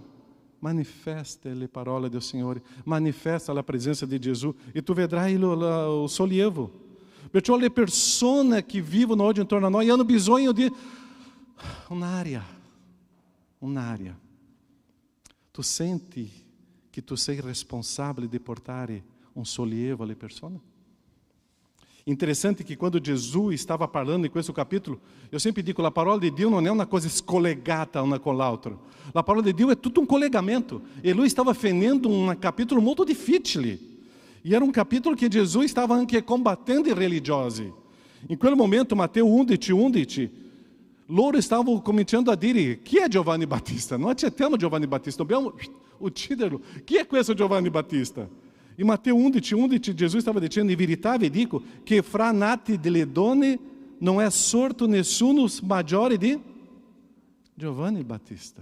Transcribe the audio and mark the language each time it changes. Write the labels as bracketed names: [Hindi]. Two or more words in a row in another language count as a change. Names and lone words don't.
[Italian] Manifesta le parole del Signore, manifesta la presenza di Gesù, e tu vedrai o sollievo. Perciò le persone che vivono oggi intorno a noi hanno bisogno di un'aria. Tu senti che tu sei responsabile di portare un sollievo alle persone? [Portuguese] Interessante que quando Jesus estava parlando [Italian] in questo [Portuguese] capítulo, eu sempre digo, a parola de Deus não é uma coisa escolegata uma com a outra. A parola de Deus é tudo um colegamento. E lui estava fazendo um capítulo muito difícil. E era um capítulo que Jesus estava anche combatendo [Italian] i religiosi. In quel momento, Matteo 11, loro stavano cominciando a dire: chi è Giovanni Battista? Non accettiamo Giovanni Battista, dobbiamo ucciderlo. Chi è questo Giovanni Battista? In Matteo 11, Gesù stava dicendo: in verità vi dico che fra nati delle donne non è sorto nessuno maggiore di Giovanni Battista.